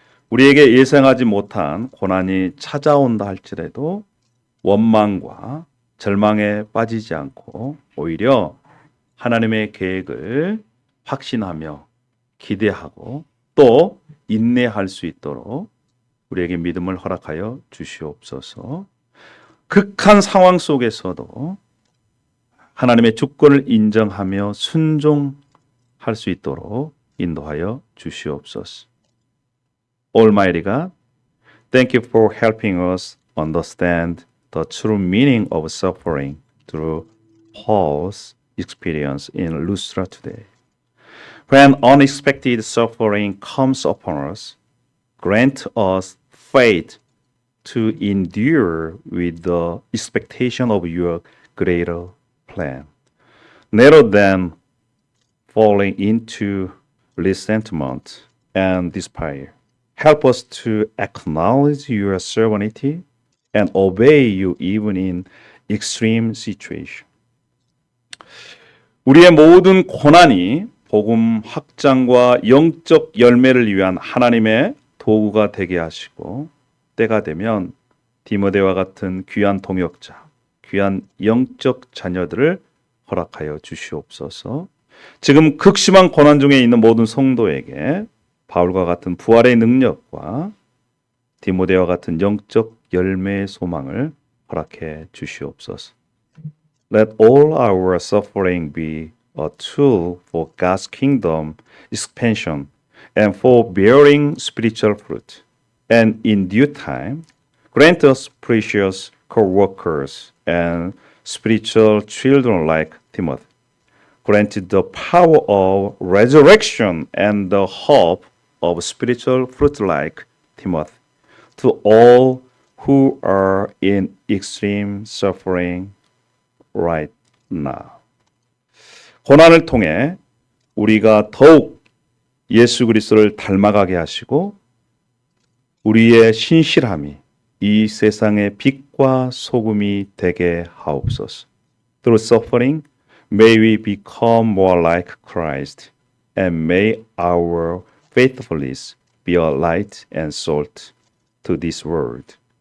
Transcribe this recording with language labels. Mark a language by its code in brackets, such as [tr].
[ko] 우리에게 예상하지 못한 고난이 찾아온다 할지라도 원망과 절망에 빠지지 않고 오히려 하나님의 계획을 확신하며 기대하고 또 인내할 수 있도록 우리에게 믿음을 허락하여 주시옵소서. 극한 상황 속에서도 하나님의 주권을 인정하며 순종할 수 있도록 인도하여 주시옵소서. [en] Almighty God, thank you for helping us understand the true meaning of suffering through Paul's experience in Lystra today. When unexpected suffering comes upon us, grant us faith to endure with the expectation of your greater plan. Rather than falling into resentment and despair, help us to acknowledge your sovereignty and obey you even in extreme situations. [ko] 우리의 모든 고난이 복음 확장과 영적 열매를 위한 하나님의 도구가 되게 하시고 때가 되면 디모데와 같은 귀한 동역자, 귀한 영적 자녀들을 허락하여 주시옵소서. 지금 극심한 고난 중에 있는 모든 성도에게 바울과 같은 부활의 능력과 디모데와 같은 영적 열매의 소망을 허락해 주시옵소서. [en] Let all our suffering be a tool for God's kingdom expansion and for bearing spiritual fruit. And in due time, grant us precious co-workers and spiritual children like Timothy. Grant the power of resurrection and the hope of spiritual fruit like Timothy to all who are in extreme suffering right now. [ko] 고난을 통해 우리가 더욱 예수 그리스도를 닮아가게 하시고 우리의 신실함이 이 세상의 빛과 소금이 되게 하옵소서. [en] Through suffering, may we become more like Christ, and may our faithfulness be a light and salt to this world.